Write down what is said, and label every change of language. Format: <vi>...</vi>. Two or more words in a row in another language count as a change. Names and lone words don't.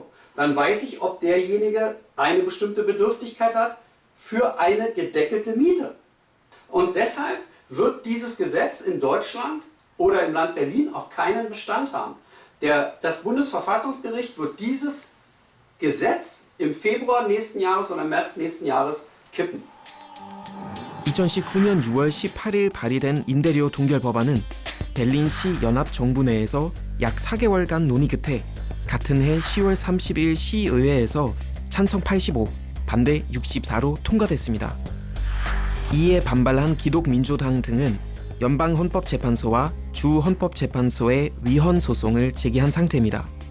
<de>Dann weiß ich, ob derjenige eine bestimmte Bedürftigkeit hat für eine gedeckelte Miete. Und deshalb wird dieses Gesetz in Deutschland oder im Land Berlin auch keinen Bestand haben. Das Bundesverfassungsgericht wird dieses Gesetz im Februar nächsten Jahres oder im März nächsten Jahres kippen.</de> <ko>2019년 6월 18일 발의된 임대료 동결 법안은 berlin시 연합정부 내에서 약 4개월간 논의 끝에 같은 해 10월 30일 시의회에서 찬성 85, 반대 64로 통과됐습니다. 이에 반발한 기독민주당 등은 연방헌법재판소와 주헌법재판소에 위헌 소송을 제기한 상태입니다.</ko>